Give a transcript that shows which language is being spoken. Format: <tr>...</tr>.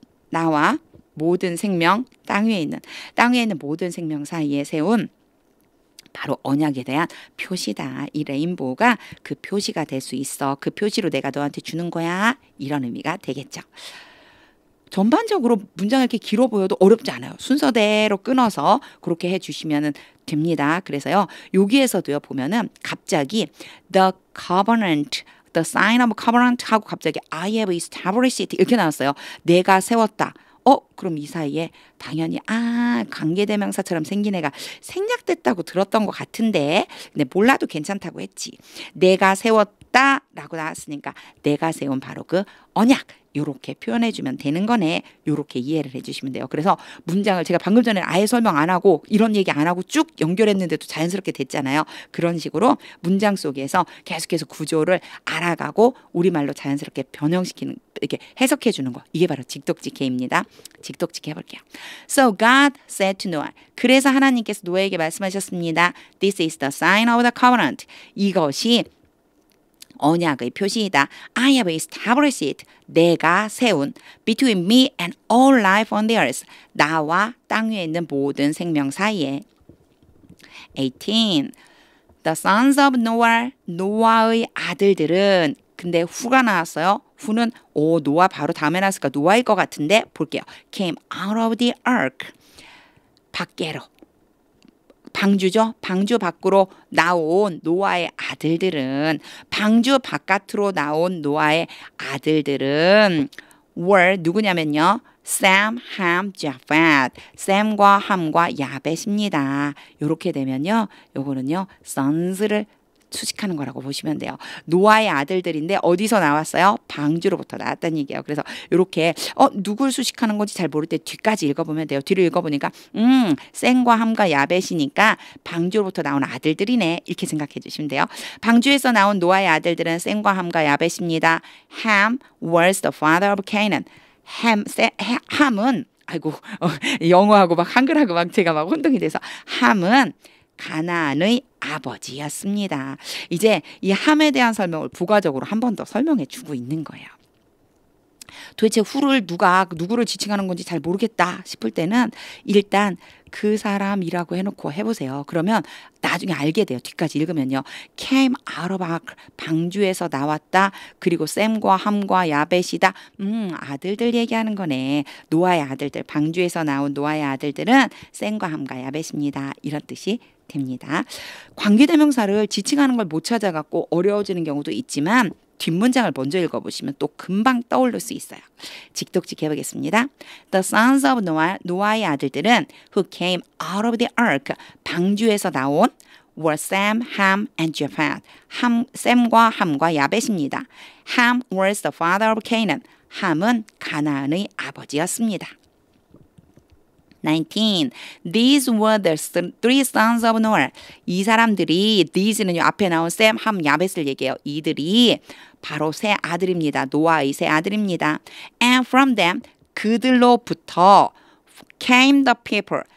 <ko>나와 모든 생명, 땅 위에 있는 모든 생명 사이에 세운 바로 언약에 대한 표시다. 이 레인보우가 그 표시가 될 수 있어. 그 표시로 내가 너한테 주는 거야. 이런 의미가 되겠죠. 전반적으로 문장이 이렇게 길어 보여도 어렵지 않아요. 순서대로 끊어서 그렇게 해주시면 됩니다. 그래서요, 여기에서도요, 보면은 갑자기</ko> <en>the covenant, the sign of covenant</en> <ko>하고 갑자기</ko> <en>I have established it</en> <ko>이렇게 나왔어요. 내가 세웠다. 그럼 이 사이에 당연히 관계대명사처럼 생긴 애가 생략됐다고 들었던 것 같은데, 근데 몰라도 괜찮다고 했지. 내가 세웠다. 세웠다 라고 나왔으니까 내가 세운 바로 그 언약 요렇게 표현해주면 되는 거네. 요렇게 이해를 해주시면 돼요. 그래서 문장을 제가 방금 전에 아예 설명 안 하고 이런 얘기 안 하고 쭉 연결했는데도 자연스럽게 됐잖아요. 그런 식으로 문장 속에서 계속해서 구조를 알아가고 우리말로 자연스럽게 변형시키는 이렇게 해석해 주는 거. 이게 바로 직독직해입니다. 직독직해 해볼게요.</ko> <en>So God said to Noah.</en> <ko>그래서 하나님께서 노아에게 말씀하셨습니다.</ko> <en>This is the sign of the covenant.</en> <ko>이것이 언약의 표시이다.</ko> <en>I have established it.</en> <ko>내가 세운</ko> <en>between me and all life on the earth.</en> <ko>나와 땅 위에 있는 모든 생명 사이에.</ko> <en>18. The sons of Noah.</en> <ko>노아의 아들들은 근데 후가 나왔어요. 후는 노아 바로 다음에 나왔으니까 노아일 것 같은데 볼게요.</ko> <en>Came out of the ark.</en> <ko>밖으로. 방주죠. 방주 밖으로 나온 노아의 아들들은 방주 바깥으로 나온 노아의 아들들은 were 누구냐면요. Sam, Ham, Japheth. 샘과 함과 야벳입니다. 이렇게 되면요. 요거는요. sons를 수식하는 거라고 보시면 돼요. 노아의 아들들인데 어디서 나왔어요? 방주로부터 나왔다는 얘기예요. 그래서 이렇게 누굴 수식하는 건지 잘 모를 때 뒤까지 읽어보면 돼요. 뒤를 읽어보니까 셈과 함과 야벳이니까 방주로부터 나온 아들들이네. 이렇게 생각해 주시면 돼요. 방주에서 나온 노아의 아들들은 셈과 함과 야벳입니다.</ko> <en>Ham was the father of Canaan.</en> <ko>함은 아이고 영어하고 막 한글하고 막 제가 막 혼동이 돼서 함은 가나안의 아버지였습니다. 이제 이 함에 대한 설명을 부가적으로 한 번 더 설명해 주고 있는 거예요. 도대체 후를 누구를 지칭하는 건지 잘 모르겠다 싶을 때는 일단 그 사람이라고 해놓고 해보세요. 그러면 나중에 알게 돼요. 뒤까지 읽으면요.</ko> <en>Came out of ark.</en> <ko>방주에서 나왔다. 그리고 셈과 함과 야벳이다. 아들들 얘기하는 거네. 노아의 아들들. 방주에서 나온 노아의 아들들은 셈과 함과 야벳입니다. 이런 뜻이 됩니다. 관계대명사를 지칭하는 걸 못 찾아갖고 어려워지는 경우도 있지만 뒷문장을 먼저 읽어보시면 또 금방 떠오를 수 있어요. 직독직 해보겠습니다.</ko> <en>The sons of Noah,</en> <ko>노아의 아들들은</ko> <en>who came out of the ark,</en> <ko>방주에서 나온</ko> <en>were Sam, Ham, and Japheth.</en> <ko>셈과 함과 야벳입니다.</ko> <en>Ham was the father of Canaan.</en> <ko>함은 가나안의 아버지였습니다.</ko> <en>19. These were the three sons of Noah.</en> <ko>이 사람들이 these는 앞에 나온 셈, 함, 야벳을 얘기해요. 이들이 바로 세 아들입니다. 노아의 세 아들입니다.</ko> <en>And from them</en> <ko>그들로부터</ko> <en>came the people.</en>